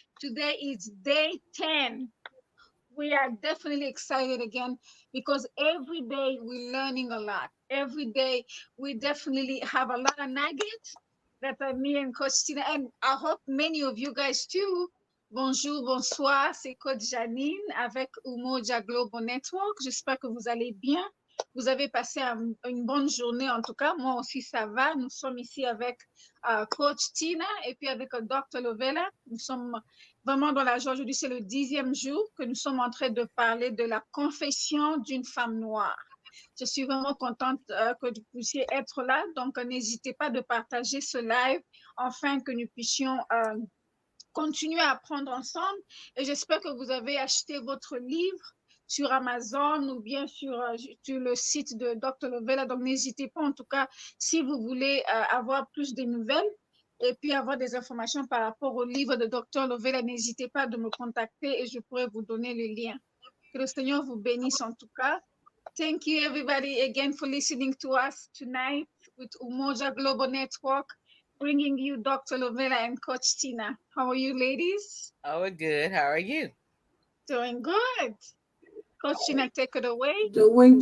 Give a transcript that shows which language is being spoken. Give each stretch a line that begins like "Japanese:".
English: Today is day 10. We are definitely excited again because every day we're learning a lot. Every day we definitely have a lot of nuggets that are me and Coach Tina, and I hope many of you guys too.
French: Bonjour, bonsoir, c'est Coach Janine avec Umojaglobalnetwork. J'espère que vous allez bien. Vous avez passé une bonne journée en tout cas. Moi aussi, ça va. Nous sommes ici avec Coach Tina et puis avec Dr. Lovella. Nous sommes vraiment dans la joie. Aujourd'hui, c'est le 10e jour que nous sommes en train de parler de la confession d'une femme noire. Je suis vraiment contente que vous puissiez être là. Donc, n'hésitez pas de partager ce live afin que nous puissions continuer à apprendre ensemble. Et j'espère que vous avez acheté votre livre sur Amazon ou bien sur le site de Dr. Lovella. Donc, n'hésitez pas, en tout cas, si vous voulez avoir plus de nouvelles et puis avoir des informations par rapport au livre de Dr. Lovella, n'hésitez pas de me contacter et je pourrai vous donner le lien. Que le Seigneur vous bénisse en tout cas.
English: Thank you, everybody, again for listening to us tonight with Umoja Global Network, bringing you Dr. Lovella and Coach Tina. How are you, ladies? Oh, we're good. How are you? Doing good. Coach Tina, take it away. Doing